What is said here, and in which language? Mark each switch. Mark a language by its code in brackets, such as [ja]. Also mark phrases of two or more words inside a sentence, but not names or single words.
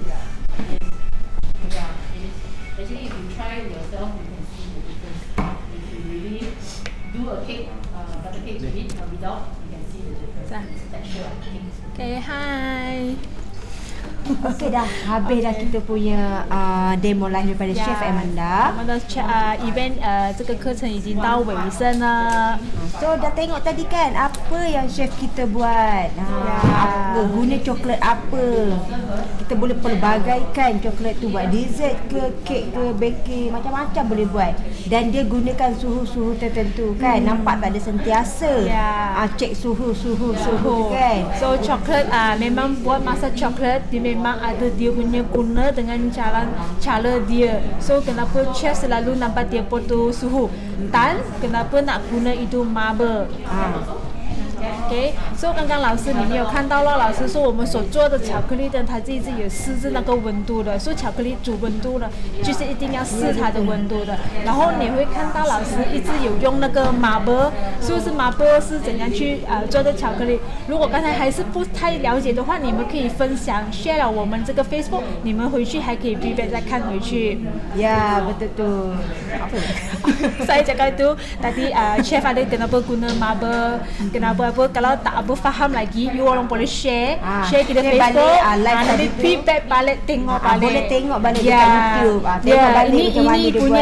[en] Yeah. It is. Actually, if you try it yourself, you can see the difference. If you really do a cake, butter cake with it or without, you can see the difference. Texture of cake. Okay, hi. [ms] Okey dah, habis dah kita punya [en] demo live [ms] daripada Chef Amanda. [zh] 我们的 event 这个课程已经到尾声了。 [ms] So dah tengok tadi kan apa yang chef kita buat. Apa guna coklat apa. Kita boleh pelbagaikan coklat tu buat dessert ke, kek ke, baking, macam-macam boleh buat. Dan dia gunakan suhu-suhu tertentu kan. Nampak tak ada sentiasa. Cek suhu kan. So coklat memang buat masa coklat dia memang ada dia punya guna dengan cara dia. So kenapa chef selalu nampak dia potong suhu dan kenapa nak guna itu marble. [zh] OK， 所以刚刚老师你没有看到了，老师说我们所做的巧克力灯，它自己是有试制那个温度的，所以巧克力煮温度呢，就是一定要试它的温度的。然后你会看到老师一直有用那个 marble， 是不是 marble 是怎样去做的巧克力？如果刚才还是不太了解的话，你们可以分享 share 了我们这个 Facebook， 你们回去还可以 feedback 再看回去。 [ms] Ya betul tu. Saya cakap itu tadi chef ada kenapa guna marble, kenapa apa. Kalau tak apa faham lagi, you orang boleh share kita Facebook, nanti feedback balik, tengok balik. Boleh tengok balik dekat YouTube. Tengok balik macam mana dia buat.